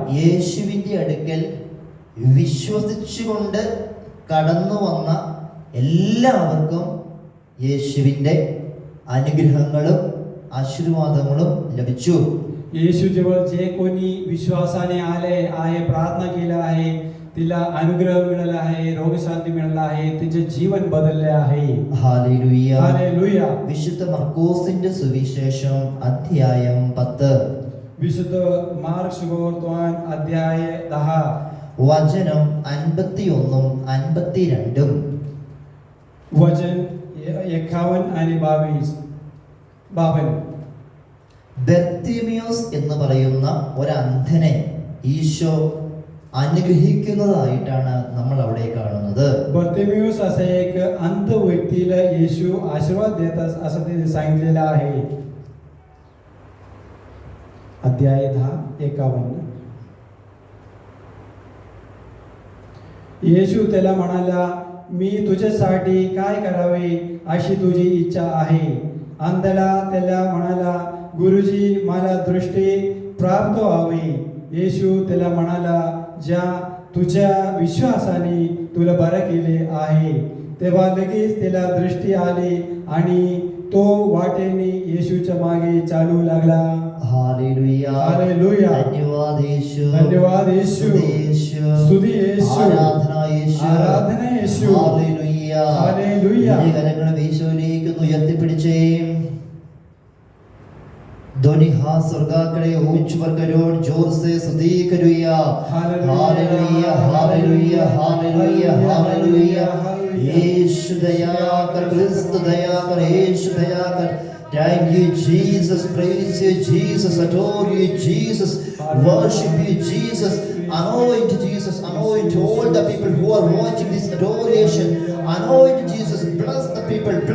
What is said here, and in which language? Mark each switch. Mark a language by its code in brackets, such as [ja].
[ml] യേശുവിന്റെ അടുക്കൽ വിശ്വസിച്ചുകൊണ്ട് കടന്നു വന്ന എല്ലാവർക്കും യേശുവിന്റെ അനുഗ്രഹങ്ങളും ആശീർവാദങ്ങളും ലഭിച്ചു. [mr] येशू जवळ जे कोणी विश्वासाने आले आहे, प्रार्थना केला आहे, तिला अनुग्रह मिळाला आहे, रोगशांती मिळाला आहे, तिचे जीवन बदलले आहे. हालेलुया. हालेलुया. [ml] വിശുദ്ധ മർക്കോസിന്റെ സുവിശേഷം അധ്യായം 10, [mr] विशुद्ध मार्क शुभवर्तमान अध्याय 10 [ml] വചനം 51 52. [mr] वचन 51 आणि 52. [ml] ബർത്തിമയോസ് എന്ന് പറയുന്ന ഒരു അന്ധനെ ഈശോ അനുഗ്രഹിക്കുന്നതായിട്ടാണ് നമ്മൾ അവിടെ കാണുന്നത്. [mr] बर्तिमेयुस असा एक अंध व्यक्तीला येशू आशीर्वाद देतात असं ते सांगितलेलं आहे. अध्याय 10:51. येशू त्याला म्हणाला, मी तुझ्यासाठी काय करावे अशी तुझी इच्छा आहे. अंधाला त्याला म्हणाला, गुरुजी मला दृष्टी प्राप्त व्हावी. येशू त्याला म्हणाला, ज्या तुझ्या विश्वासाने तुला बरं केले आहे. तेव्हा लगेच त्याला दृष्टी आली आणि तो वाटेने येशूच्या मागे चालू लागला. हालेलुया. हालेलुया. [ml] धन्यवाद യേശു. [mr] धन्यवाद येशू. [ml] സ്തുതി യേശു. ആരാധന യേശു. ആരാധന യേശു. [mr] हालेलुയ. हालेलुया. [ml] കരങ്ങൾ യേശുവിലേക്ക് ഉയർത്തിപ്പിടിച്ചേ. [mr] ध्वनि हाथ स्वर्गाकडे उंचवर करून [hi] जोर से [mr] स्तुति करूया. हालेलुया. हालेलुया. हालेलुया. हालेलुया. [hi] यीशु दया कर, क्रिस्त दया कर, यीशु दया कर. [en] Thank you Jesus, praise you Jesus, adore you Jesus, worship you Jesus, anoint Jesus, anoint all the people who are watching this adoration, anoint Jesus, bless the people,